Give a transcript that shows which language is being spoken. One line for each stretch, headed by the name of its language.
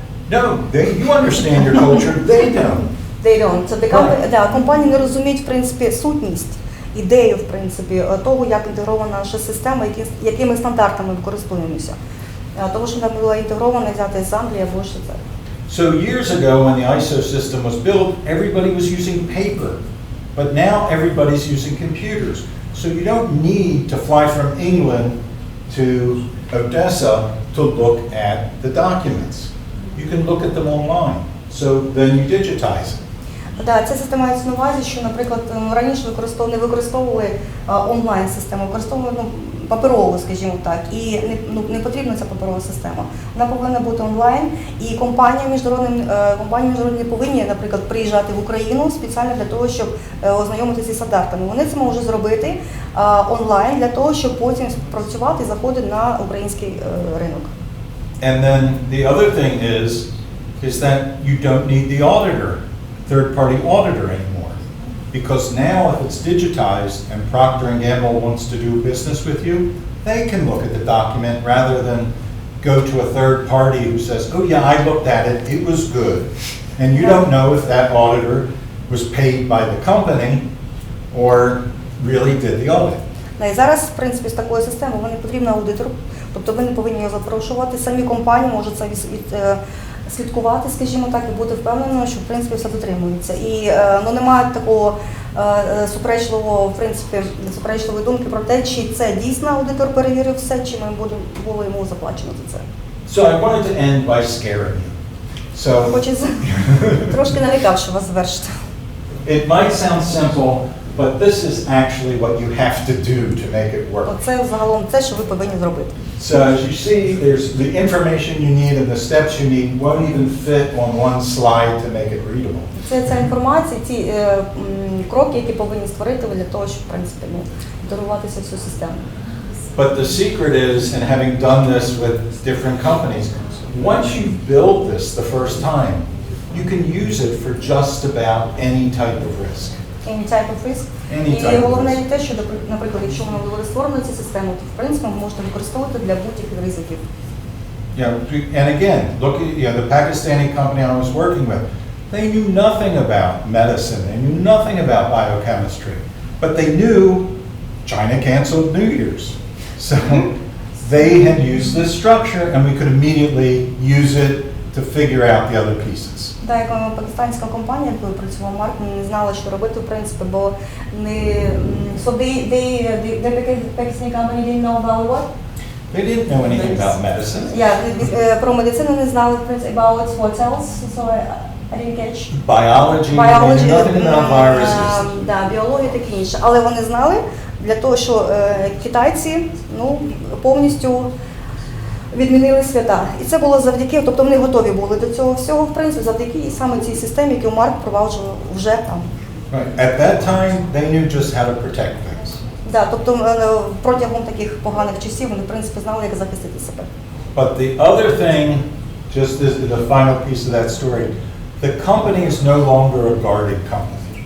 English: No, you understand your culture, they don't. They don't.
Ukrainian: So компанії не розуміють, в принципі, сутність, ідею, в принципі, того, як інтегрована наша система, якими стандартами ми користуємося. Тому що вона була інтегрована взяти з Англії або Швейцарії.
English: So years ago when the ISO system was built, everybody was using paper, but now everybody's using computers. So you don't need to fly from England to Odessa to look at the documents. You can look at them online. So then you digitize them.
Ukrainian: Так, ця система мається на увазі, що, наприклад, раніше не використовували онлайн-систему, використовували паперову, скажімо так, і не потрібна ця паперова система. Вона повинна бути онлайн, і компанії міжнародні повинні, наприклад, приїжджати в Україну спеціально для того, щоб ознайомитися зі стандартами. Вони це можуть зробити онлайн для того, щоб потім працювати і заходити на український ринок.
English: And then the other thing is that you don't need the auditor, third-party auditor anymore. Because now if it's digitized and Procter & Gamble wants to do business with you, they can look at the document rather than go to a third party who says, oh yeah, I looked at it, it was good. And you don't know if that auditor was paid by the company or really did the audit.
Ukrainian: І зараз, в принципі, з такою системою не потрібен аудитор, тобто ви не повинні його запрошувати, самі компанії можуть це слідкувати, скажімо так, і бути впевненими, що, в принципі, все дотримується. І немає такого суперечливої думки про те, чи це дійсно аудитор перевірив все, чи ми було йому заплачено за це.
English: So I wanted to end by scaring you. So
Ukrainian: Хочеться трошки налякав, що вас завершити.
English: it might sound simple, but this is actually what you have to do to make it work.
Ukrainian: Оце загалом те, що ви повинні зробити.
English: So as you see, there's the information you need and the steps you need won't even fit on one slide to make it readable.
Ukrainian: Ця інформація, ці кроки, які повинні створити ви для того, щоб, в принципі, даруватися всю систему.
English: But the secret is, and having done this with different companies, once you build this the first time, you can use it for just about any type of risk. Any type of risk.
Ukrainian: І головне не те, що, наприклад, якщо воно буде створено цю систему, то, в принципі, ви можете використовувати для будь-яких ризиків.
English: Yeah, and again, look at the Pakistani company I was working with. They knew nothing about medicine. They knew nothing about biochemistry. But they knew China canceled New Year's. So they had used this structure and we could immediately use it to figure out the other pieces.
Ukrainian: Так, пакистанська компанія, якою працював Марк, не знала, що робити, в принципі, бо не...
English: So the Pakistani company didn't know about what? They didn't know anything about medicine.
Ukrainian: Про медицину не знали, в принципі,
English: about what else? So I didn't catch. Biology, they knew nothing about viruses.
Ukrainian: Да, біологія і таке інше. Але вони знали для того, що китайці, повністю відмінили свята. І це було завдяки, тобто вони готові були до цього всього, в принципі, завдяки саме цій системі, яку Марк впроваджував вже там.
English: Right. At that time, they knew just how to protect things.
Ukrainian: Да, тобто протягом таких поганих часів вони, в принципі, знали, як захистити себе.
English: But the other thing, just as the final piece of that story, the company is no longer a guarded company.